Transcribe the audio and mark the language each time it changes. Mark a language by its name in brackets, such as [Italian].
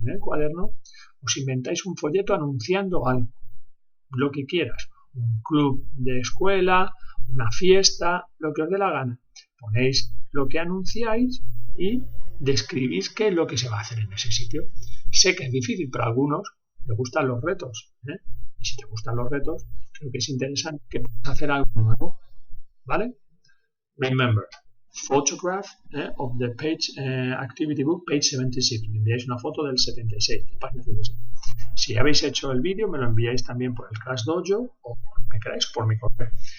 [Spanish] En el cuaderno os inventáis un folleto anunciando algo, lo que quieras, un club de escuela, una fiesta, lo que os dé la gana. Ponéis lo que anunciáis y describís qué es lo que se va a hacer en ese sitio. Sé que es difícil, pero a algunos les gustan los retos, ¿eh? Y si te gustan los retos, creo que es interesante que puedas hacer algo nuevo, ¿vale? [English] Remember, photograph of the page activity book, page 76. [Spanish] Me enviáis una foto del 76, la página 76. Si habéis hecho el vídeo, me lo enviáis también por el Crash Dojo o por lo que queráis, por mi correo.